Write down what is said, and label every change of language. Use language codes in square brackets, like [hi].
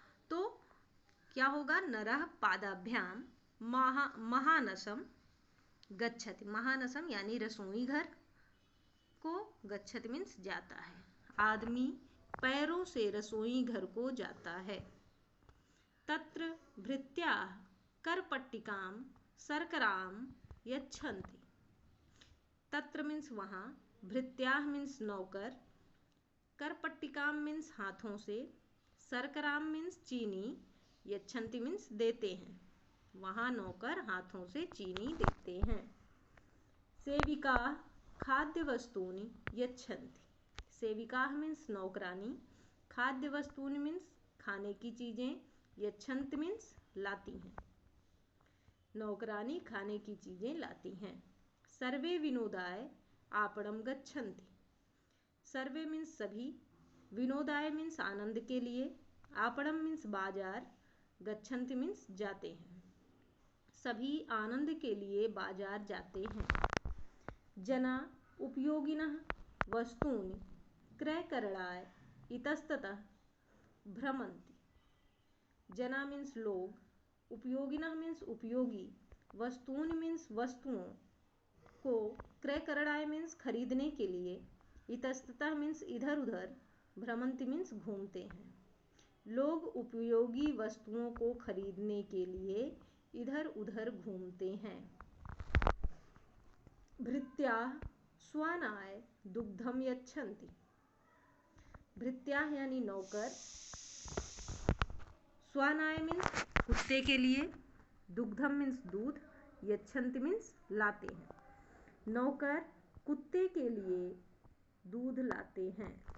[hi] तो क्या होगा? [sa] नरः पादाभ्याम महानसम गच्छति। [hi] महानसम यानी रसोई घर को, गच्छति मीन्स जाता है। आदमी पैरों से रसोई घर को जाता है। [sa] तत्र भृत्याः करपट्टिकां शर्करां यच्छन्ति। [hi] तत्र मीन्स वहाँ, भृत्याः मीन्स नौकर, करपट्टिकां मीन्स हाथों से, शर्करां मीन्स चीनी, यच्छन्ति मीन्स देते हैं। वहाँ नौकर हाथों से चीनी देते हैं। [sa] सेविकाः खाद्य वस्तूनि यच्छन्ति। [hi] सेविकाः मीन्स नौकरानी, खाद्य वस्तूनि मीन्स खाने की चीज़ें, यच्छन्ति मीन्स लाती हैं। नौकरानी खाने की चीज़ें लाती हैं। [sa] सर्वे विनोदाय आपणम गच्छन्ति। [hi] सर्वे मीन्स सभी, विनोदाय मीन्स आनंद के लिए, आपणम मीन्स बाजार, गच्छन्ति मीन्स जाते हैं। सभी आनंद के लिए बाजार जाते हैं। [sa] जना उपयोगिनः वस्तूनि क्रयकरणाय इतस्ततः भ्रमन्ति। [hi] जना मीन्स लोग, उपयोगिनः मीन्स उपयोगी, वस्तूनि मीन्स वस्तुओं को, क्रयकरणाय मीन्स खरीदने के लिए, इतस्ततः मीन्स इधर उधर, भ्रमन्ति मीन्स घूमते हैं। लोग उपयोगी वस्तुओं को खरीदने के लिए इधर उधर घूमते हैं। [sa] भृत्याः श्वानाय दुग्धम यच्छन्ति। [hi] भृत्याः यानी नौकर, श्वानाय मीन्स कुत्ते के लिए, दुग्धम मीन्स दूध, यच्छन्ति मीन्स लाते हैं। नौकर कुत्ते के लिए दूध लाते हैं।